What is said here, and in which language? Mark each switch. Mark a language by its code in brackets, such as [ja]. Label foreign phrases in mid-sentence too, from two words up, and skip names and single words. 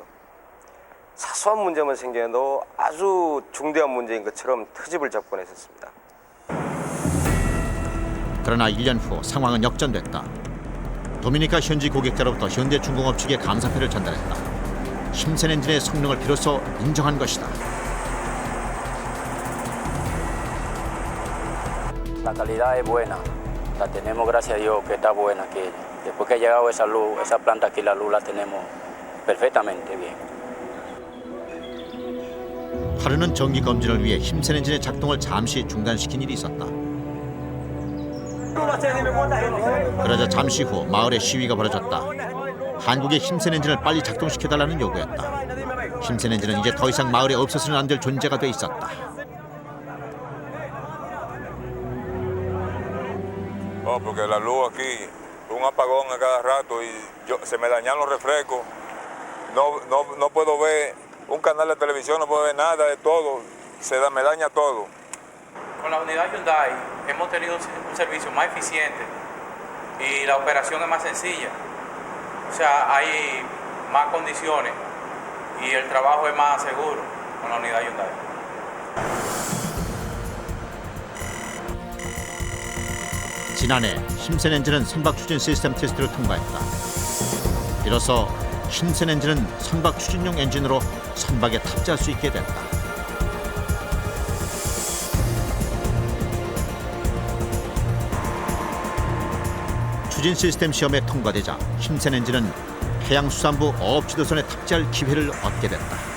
[ko] 사소한 문제만 생겨도 아주 중대한 문제인 것처럼 트집을 잡곤 했었습니다. 그러나 1년 후 상황은 역전됐다. 도미니카 현지 고객자로부터 현대중공업 측에 감사표를 전달했다. 힘센 엔진의 성능을 비로소 인정한 것이다. [es] La calidad es buena. La tenemos, gracias a Dios, que está buena. Que después que ha llegado esa luz, esa planta aquí, la luz la tenemos perfectamente bien. [ko] 하루는 정기 검진을 위해 힘센 엔진의 작동을 잠시 중단시킨 일이 있었다. 그러자 잠시 후 마을에 시위가 벌어졌다. 한국의 힘센 엔진을 빨리 작동시켜달라는 요구였다. 힘센 엔진은 이제 더 이상 마을에 없어서는 안 될 존재가 돼 있었다. [es] Porque la luz aquí, un apagón a cada rato y se me dañan los refrescos. No puedo ver un canal de televisión, no puedo ver nada de todo. Me daña todo. Con la unidad Hyundai hemos tenido un servicio más eficiente y la operación es más sencilla. O sea, hay más condiciones y el trabajo es más seguro con la unidad Hyundai. [ko] 지난해 힘센 엔진은 선박 추진 시스템 테스트를 통과했다. 이로써 힘센 엔진은 선박 추진용 엔진으로 선박에 탑재할 수 있게 됐다. 추진 시스템 시험에 통과되자 힘센 엔진은 해양수산부 어업지도선에 탑재할 기회를 얻게 됐다.